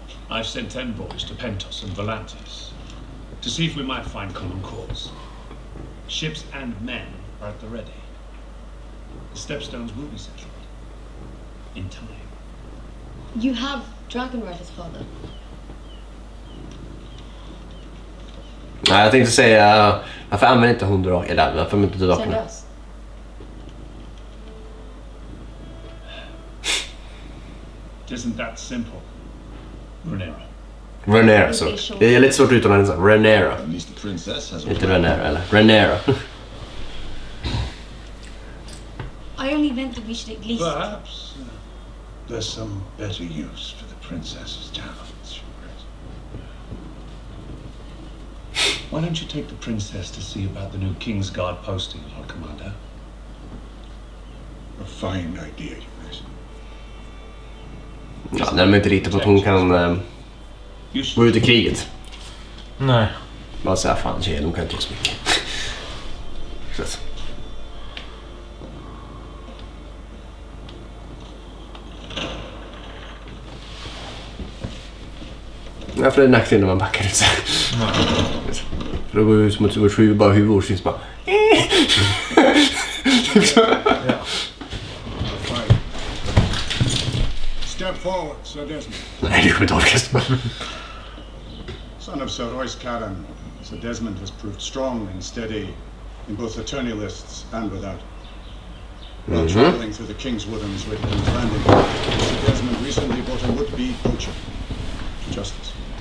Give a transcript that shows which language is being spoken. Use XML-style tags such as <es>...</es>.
<en>I've sent envoys to Pentos and Volantis to see if we might find common cause. Ships and men are at the ready. The stepstones will be settled in time. You have Dragonriders, father.</en> <sv>Nej, jag tänkte säga varför använder inte hon drak eller varför använder inte drakarna?</sv> <en>Send us. It isn't that simple. Renera.</en> <sv>Renera, så. Det är lite svårt att uttala den så. Renera.</sv> <en>At least the princess has</en> <sv>Inte Renera eller Renera.</sv> <en>I only meant that we should at least... Perhaps there's some better use for the princess's talents. Why don't you take the princess to see about the new King's Guard posting, Lord Commander? A fine idea, Your Grace.</en> <sv>Ja, när de inte litar på att hon kan gå ut i kriget. Nej. Bara säga fan tjejer, de kan inte göra så mycket. Så. Ja, för det är nackdel när man backar ut sig. För då går det ut som att det sju bara huvud syns bara. Ja.</sv> <en>Step forward, Sir Desmond.</en> <sv>Nej, det kommer inte orka.</sv> <en>Son of Sir Royce Caran, Sir Desmond has proved strong and steady in both the tourney lists and without. While traveling through the King's Woodlands with King's Landing, Sir Desmond recently brought a would-be poacher to justice.</en>